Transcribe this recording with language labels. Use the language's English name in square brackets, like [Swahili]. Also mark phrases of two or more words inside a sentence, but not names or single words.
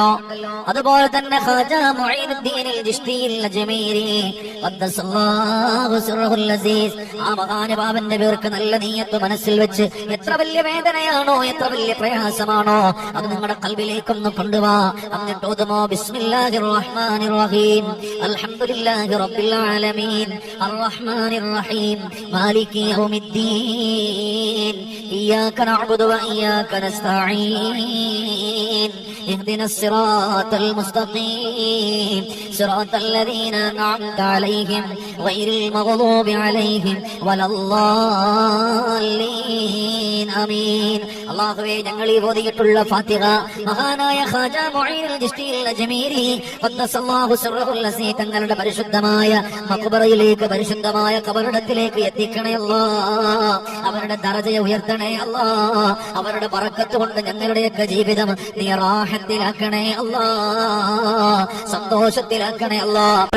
[Malayalam] അതുപോലെ തന്നെ ഖാജ മുഈനുദ്ദീൻ അൽ-ചിശ്തി അൽ-അജ്മീരി [Arabic] قدس الله سره العزيز [Malayalam] ആ മഹാനുഭാവന്റെ പേർക്ക് നല്ല നിയ്യത്ത് മനസ്സിൽ വെച്ച് എത്ര വലിയ വേദനയാണോ, എത്ര വലിയ പ്രയാസമാണോ, അത് നിങ്ങളുടെ ഖൽബിലേക്കൊന്ന് കൊണ്ടുവാ. എന്നിട്ട് ഓതുമോ [Arabic] بسم الله الرحمن الرحيم الحمد لله رب العالمين الرحمن الرحيم مالك يوم الدين إياك نعبد وإياك نستعين اهدنا الصراط المستقيم صراط الذين أنعمت عليهم غير المغضوب عليهم ولا الضالين آمين. [Malayalam] അല്ലാഹുവേ, ഞങ്ങൾ ഈ ഓതിയിട്ടുള്ള ഫാത്തിഹ മഹാനായ ഖാജ മുഈനുൽ ചിശ്തി അൽ-അജ്മീരി [Arabic] قدس الله سره العزيز [Malayalam] തങ്ങളുടെ പരിശുദ്ധമായ മഖ്ബറയിലേക്ക്, പരിശുദ്ധമായ ഖബറിടത്തിലേക്ക് എത്തിക്കണേ അല്ലാഹ്. അവരുടെ ദറജയെ ഉയർത്തണേ അല്ലാഹ്. അവരുടെ ബറക്കത്ത് കൊണ്ട് ഞങ്ങളുടെയൊക്കെ ജീവിതം നീ റാഹത്തിലാക്കണേ അല്ലാഹ്, സന്തോഷത്തിലാക്കണേ അല്ലാഹ്.